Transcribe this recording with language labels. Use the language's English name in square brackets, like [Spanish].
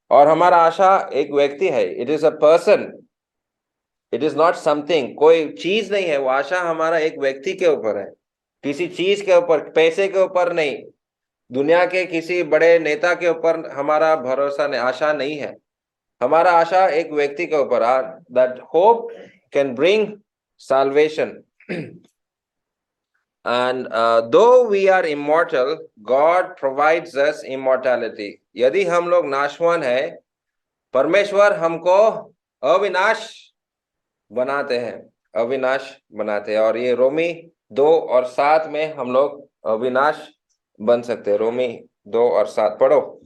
[Hindi] और हमारा आशा एक व्यक्ति है, [English] it is a person, it is not something, [Hindi] कोई चीज नहीं है। वो आशा हमारा एक व्यक्ति के ऊपर है, किसी चीज के ऊपर, पैसे के ऊपर नहीं, दुनिया के किसी बड़े नेता के ऊपर हमारा भरोसा नहीं, आशा नहीं है। हमारा आशा एक व्यक्ति के ऊपर, [English] That hope can bring salvation. And though we are immortal, God provides us immortality. [Hindi] यदि हम लोग नाशवान है, परमेश्वर हमको अविनाश बनाते हैं, अविनाश बनाते हैं। और ये रोमी 2 और 7 में हम लोग अविनाश बन सकते हैं। रोमी 2 और 7 पढ़ो।